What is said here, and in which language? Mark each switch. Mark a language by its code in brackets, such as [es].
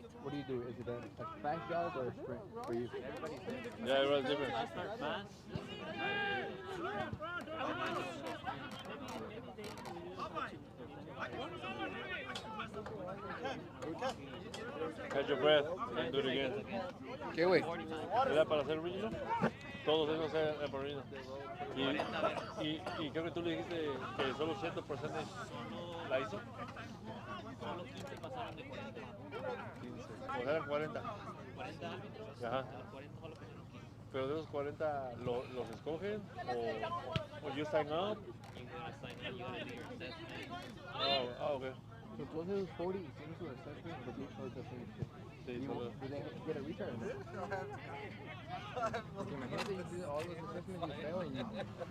[en] What do you do? Is it a fast jog or a sprint for you? Yeah, everyone's different. I start fast. Catch your breath and do it again. [es] ¿Qué, güey? ¿Era para hacer regional? Todos esos eran para regional. Y creo que tú le dijiste que solo 100% la hizo. Solo 15 pasaron de 40. 15. O sea, eran 40. 40 árbitros. Ajá. 40 solo pasaron 15. Pero de esos 40, ¿los escogen? [en] ¿O you sign up? You gotta sign up, you gotta do your assessment. Okay. [es] So todos esos 40 hicieron su assessment [en] for the finish. [es] Sí, [en] You- [es] solo. [en] Do they get a retard? [es] Porque imagínate, [en] you do all those assessments, you fail and you're done.